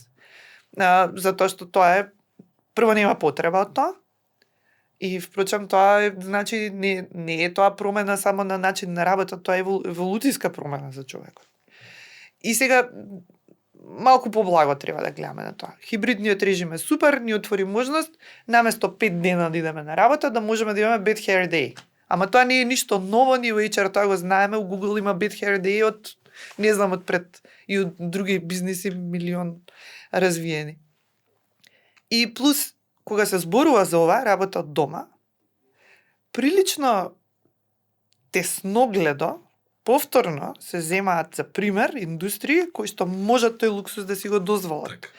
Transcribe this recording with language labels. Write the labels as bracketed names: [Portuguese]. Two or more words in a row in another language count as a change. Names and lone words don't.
[Macedonian] Затоа што тоа е, прво нема потреба од тоа, и впрочем тоа е, значи не е тоа промена само на начин на работа, тоа е еволуцијска промена за човекот. И сега малку поблаго треба да гледаме на тоа. Хибридниот режим е супер, ни отвори можност наместо 5 дена да идеме на работа да можеме да имаме [English] bad hair day. [Macedonian] Ама тоа не е ништо ново, ни во HR тоа го знаеме, у Google има [English] bad hair day [Macedonian] од не знам од пред и од други бизниси милион развиени. И плюс кога се зборува за ова работа од дома, прилично тесногледо повторно се земаат за пример индустрии кои што можат тој луксус да си го дозволат.